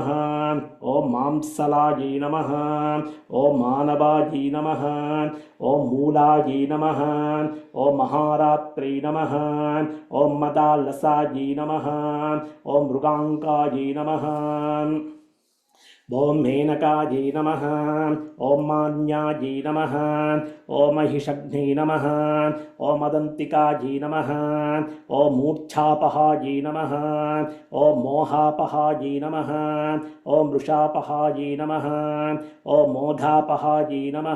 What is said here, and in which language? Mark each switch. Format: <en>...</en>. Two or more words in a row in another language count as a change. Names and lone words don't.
<sa>ॐ मांसलायै नमः। ॐ मानवायै नमः। ॐ मूलायै नमः। ॐ महारात्रै नमः। ॐ मदालसायै नमः। ॐ मृगाङ्कायै नमः। ఓం మేనకాయై నమః. ఓం మాన్యాయై నమః. ఓం మహిషగ్నే నమః. ఓం మదంతికాయై నమః. ఓం మూర్ఛాపహాయై నమః. ఓం మోహాపహాయై నమః. ఓం వృషాపహాయై నమః. ఓం మోధాపహాయై నమః.</sa>